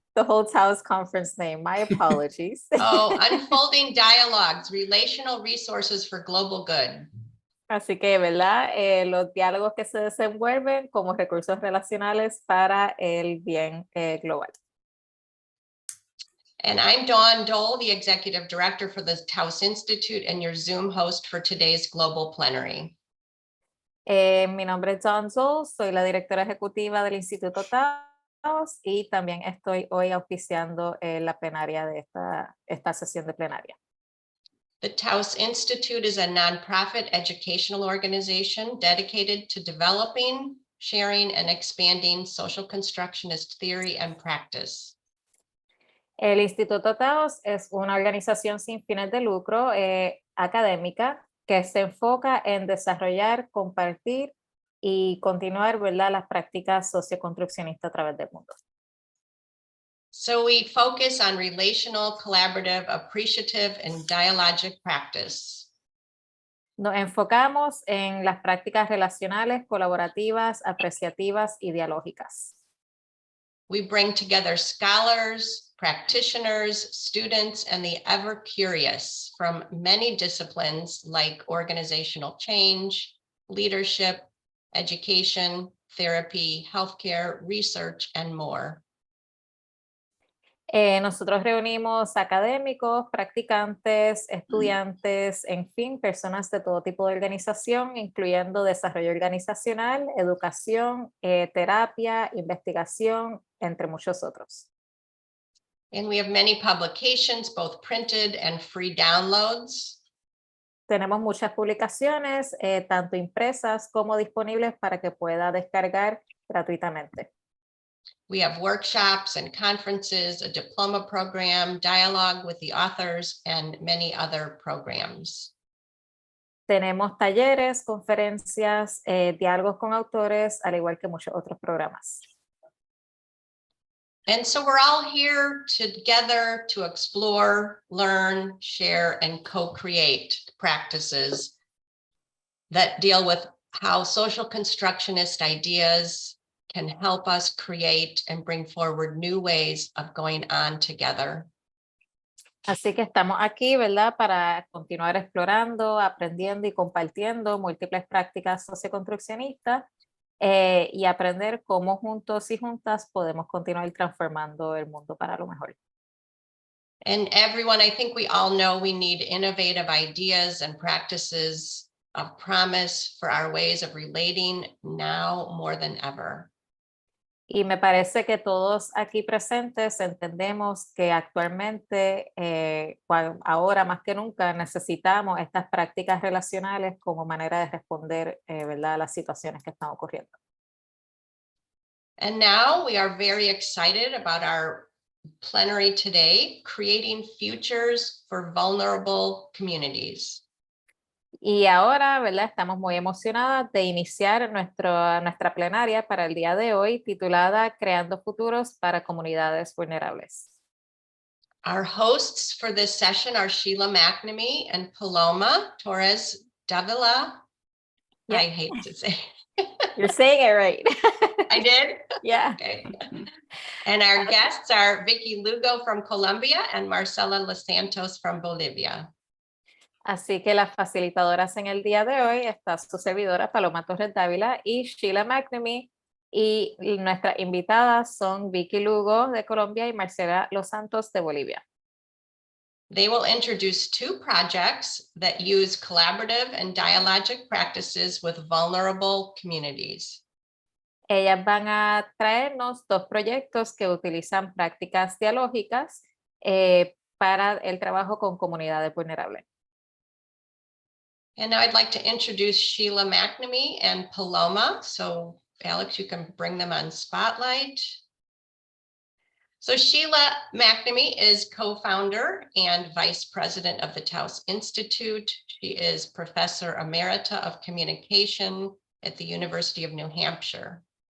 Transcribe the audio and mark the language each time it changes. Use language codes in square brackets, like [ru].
[en] The whole Taos conference name. My apologies. Oh, Unfolding Dialogues, Relational Resources for Global Good. [es] Así que, ¿verdad? Los diálogos que se desenvuelven como recursos relacionales para el bien global. [en] And I'm Dawn Dole, the Executive Director for the Taos Institute and your Zoom host for today's Global Plenary. [es] Mi nombre es Dawn Dole, soy la directora ejecutiva del Instituto Taos y también estoy hoy auspiciando la plenaria de esta sesión de plenaria. [en] The Taos Institute is a nonprofit educational organization dedicated to developing, sharing, and expanding social constructionist theory and practice. [es] El Instituto Taos es una organización sin fines de lucro académica que se enfoca en desarrollar, compartir y continuar, ¿verdad?, las prácticas socioconstruccionistas a través del mundo. [en] So we focus on relational, collaborative, appreciative, and dialogic practice. [es] Nos enfocamos en las prácticas relacionales, colaborativas, apreciativas y dialógicas. [en] We bring together scholars, practitioners, students, and the ever curious from many disciplines like organizational change, leadership, education, therapy, healthcare, research, and more. [es] Nosotros reunimos académicos, practicantes, estudiantes, en fin, personas de todo tipo de organización, incluyendo desarrollo organizacional, educación, terapia, investigación, entre muchos otros. [en] And we have many publications, both printed and free downloads. [es] Tenemos muchas publicaciones, tanto impresas como disponibles para que pueda descargar gratuitamente. [en] We have workshops and conferences, a diploma program, dialogue with the authors, and many other programs. [es] Tenemos talleres, conferencias, diálogos con autores, al igual que muchos otros programas. [en] And so we're all here together to explore, learn, share, and co-create practices that deal with how social constructionist ideas can help us create and bring forward new ways of going on together. [es] Así que estamos aquí, ¿verdad?, para continuar explorando, aprendiendo y compartiendo múltiples prácticas socioconstruccionistas y aprender cómo juntos y juntas podemos continuar transformando el mundo para lo mejor. [en] And everyone, I think we all know we need innovative ideas and practices of promise for our ways of relating now more than ever. [es] Y me parece que todos aquí presentes entendemos que actualmente, ahora más que nunca, necesitamos estas prácticas relacionales como manera de responder, ¿verdad?, a las situaciones que están ocurriendo. [en] And now we are very excited about our plenary today, Creating Futures for Vulnerable Communities. [es] Y ahora, ¿verdad?, estamos muy emocionadas de iniciar nuestra plenaria para el día de hoy, titulada Creando Futuros para Comunidades Vulnerables. [en] Our hosts for this session are Sheila McNamee and Paloma Torres Davila. Yep. I hate to say. You're saying it right. I did? Yeah. Okay. And our guests are Vicky Lugo from Colombia and Marcela Losantos from Bolivia. [es] Así que las facilitadoras en el día de hoy está su servidora Paloma Torres Dávila y Sheila McNamee, y nuestras invitadas son Vicky Lugo de Colombia y Marcela Losantos de Bolivia. [en] They will introduce 2 projects that use collaborative and dialogic practices with vulnerable communities. [es] Ellas van a traernos dos proyectos que utilizan prácticas dialógicas para el trabajo con comunidades vulnerables. [en] And now I'd like to introduce Sheila McNamee and Paloma. So Alex, you can bring them on spotlight. So Sheila McNamee is co-founder and vice president of the Taos Institute. She is professor emerita of communication at the University of New Hampshire.